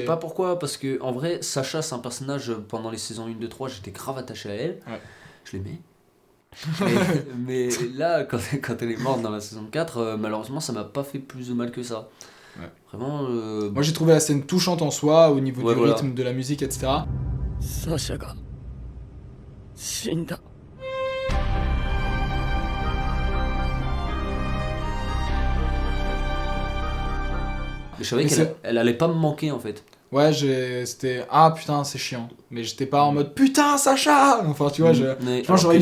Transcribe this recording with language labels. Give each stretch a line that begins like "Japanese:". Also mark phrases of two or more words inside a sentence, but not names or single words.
French: je sais pas pourquoi, parce que en vrai, Sacha c'est un personnage, pendant les saisons 1, 2, 3, j'étais grave attaché à elle. Ouais. Je l'aimais. mais là, quand elle est morte dans la saison 4, malheureusement, ça m'a pas fait plus de mal que ça. Ouais. Vraiment. Moi, j'ai trouvé la scène touchante en soi, au niveau Ouais, du voilà. rythme, de la musique, etc.
Japanese: サシャが死んだ。
French: Mais je savais Mais qu'elle allait pas me manquer en fait. Ouais, c'était... Ah, putain, c'est chiant. Mais j'étais pas en mode « Putain, Sacha !» Enfin, tu vois, Mais pense que j'aurais